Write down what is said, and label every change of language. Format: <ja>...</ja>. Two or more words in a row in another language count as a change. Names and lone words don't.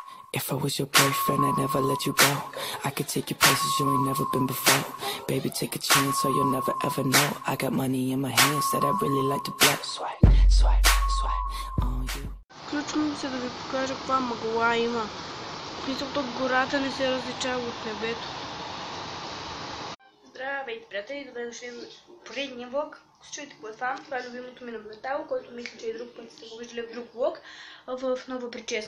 <en>If I was your boyfriend, I'd never let you go. I could take you places you ain't never been before. Baby, take a chance so you'll never ever know. I got money in my hands that I really like to blow. Swipe, swipe, swipe on you.</en> <bg>Включвам се да ви покажа каква мъгла има. В смисъл, тук гората не се различава от небето. Здравейте, приятели, добре дошли в поредния влог. Ако чуете какво е това, това е любимото ми на метал, който мисля, че и друг път сте го виждали в друг влог, в нова прическа.</bg>